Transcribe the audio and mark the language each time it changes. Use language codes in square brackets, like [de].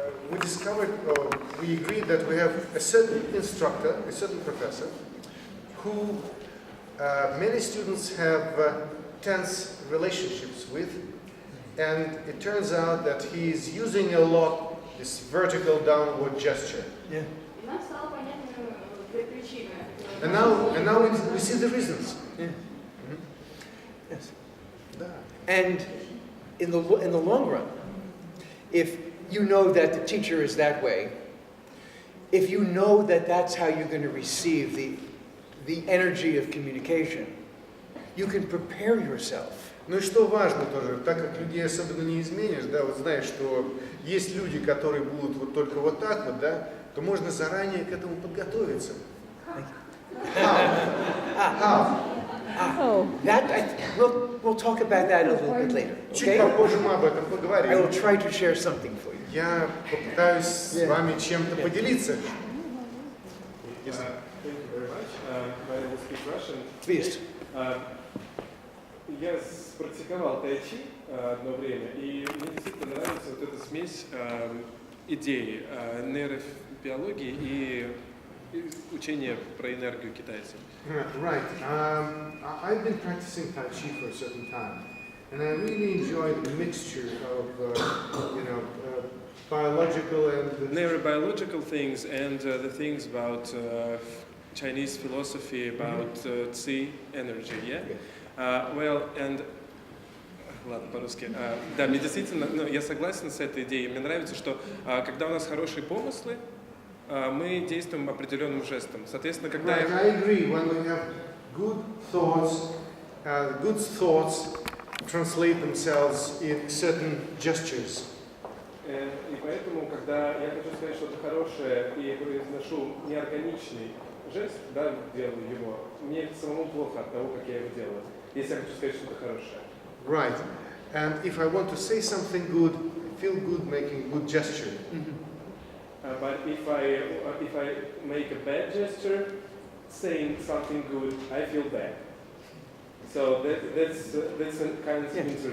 [en] We discovered, we agreed that we have a certain instructor, a certain professor, who many students have tense relationships with, and it turns out that he is using a lot this vertical downward gesture. Yeah. [ru] И нам стало понятно причины. [en] And now we see the reasons. Yeah. Yes. [ru] Да. [en] And in the long run, if you know that the teacher is that way, if you know that that's how you're going to receive the energy of communication, you can prepare yourself. [ru] Ну и что важно тоже, так как людей особенно не изменишь, да, вот знаешь, что есть люди, которые будут вот только вот так вот, да, то можно заранее к этому подготовиться. [en] How? We'll talk about that a little bit later. [ru] Чуть [en] Okay? [ru] попозже мы об этом [en] I will [ru] поговорим. [en] try to share something for you. [ru] Я попытаюсь с вами чем-то поделиться. [en] Thank you very much. I will speak Russian. Please. [ru] Я практиковал тайчи одно время, и мне действительно нравится вот эта смесь идей нейробиологии и учения про энергию китайцев. [en] Right. I've been practicing Tai Chi for a certain time, and I really enjoy the mixture of, biological and neurobiological things and the things about Chinese philosophy about Qi energy, yeah? Well, and [ru] ладно, по-русски. Да, медицина, ну, я согласен с этой идеей. Мне нравится, что когда у нас хорошие помыслы, мы действуем определенным жестом. Соответственно, когда [en] right, I agree. When we have good thoughts translate themselves in certain gestures. [ru] И поэтому, когда я хочу сказать что-то хорошее и произношу неорганичный жест, да, делаю его, мне самому плохо от того, как я его делаю. Если я хочу сказать что-то хорошее. [en] Right. And if I want to say something good, I feel good making a good gesture. But if I make a bad gesture, saying something good, I feel bad. So that's a kind of interesting